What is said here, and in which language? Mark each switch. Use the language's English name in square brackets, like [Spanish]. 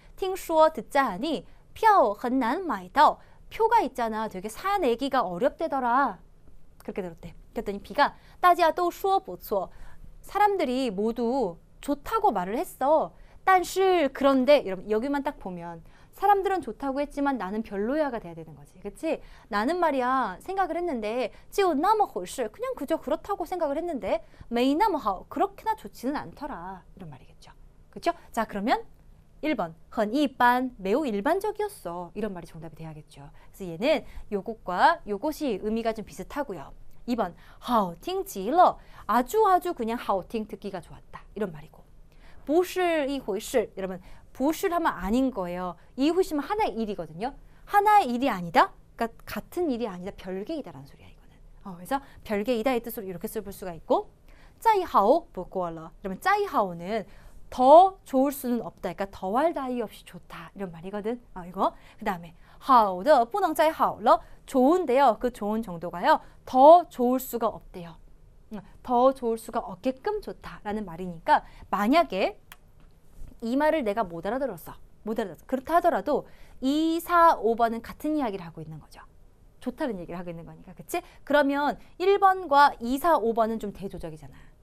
[Chinese] 听说 [Korean] 듣자 하니 [Chinese] 票很难买到. [Korean] 표가 있잖아. 되게 사내기가 어렵대더라. 그렇게 들었대. 그랬더니 B가 [Chinese] 大家都说不错. [Korean] 사람들이 모두 좋다고 말을 했어. [Chinese] 但是 [Korean] 그런데 여러분 여기만 딱 보면 사람들은 좋다고 했지만 나는 별로야가 돼야 되는 거지. 그치? 나는 말이야 생각을 했는데 [Chinese] 就那么回事 [Korean] 그냥 그저 그렇다고 생각을 했는데 [Chinese] 没那么好 [Korean] 그렇게나 좋지는 않더라. 이런 말이겠죠. 그렇죠? 자 그러면 1번 [Chinese] 很一般 [Korean] 매우 일반적이었어. 이런 말이 정답이 돼야겠죠. 그래서 얘는 요것과 요것이 의미가 좀 비슷하고요. 2번 [Chinese] 好听极了 [Korean] 아주 그냥 [Chinese] 好听 [Korean] 듣기가 좋았다. 이런 말이고 [Chinese] 不是一回事. [Korean] 여러분, [Chinese] 不是 [Korean] 하면 아닌 거예요. [Chinese] 一回事 [Korean] 면 하나의 일이거든요. 하나의 일이 아니다? 그러니까 같은 일이 아니다. 별개이다라는 소리야, 이거는. 그래서 별개이다의 뜻으로 이렇게 써볼 수가 있고, [Chinese] 再好不过了. [Korean] 그러면 [Chinese] 再好 [Korean] 는 더 좋을 수는 없다. 그러니까 더할 나위 없이 좋다. 이런 말이거든. 이거. 그 다음에 [Chinese] 好的不能再好了. [Korean] 좋은데요. 그 좋은 정도가요. 더 좋을 수가 없대요. 더 좋을 수가 없게끔 좋다라는 말이니까 만약에 이 말을 내가 못 알아들었어. 그렇다 하더라도 2, 4, 5번은 같은 이야기를 하고 있는 거죠. 좋다는 얘기를 하고 있는 거니까. 그치? 그러면 1번과 2, 4, 5번은 좀 대조적이잖아.